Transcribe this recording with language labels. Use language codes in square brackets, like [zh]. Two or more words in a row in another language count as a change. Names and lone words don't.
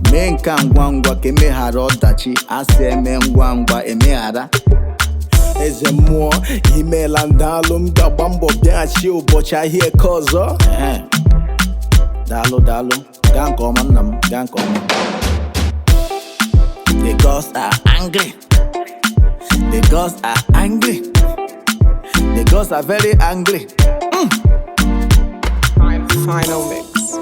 [ig] Mee nke a ngwa ngwa ka emeghara ọdachi. A sị eme ngwa ngwa, emeghara Eze mmụọ, imeela ndalụ, m ga-agba mbọ bịaghachi ụbọchị ahịa eke ọzọ. Ee. Daalụ, daalụ. Gaa nke ọma, nna m. Gaa nke ọma. [en] The gods are angry. The gods are angry. The girls are very angry. Mm. Final mix.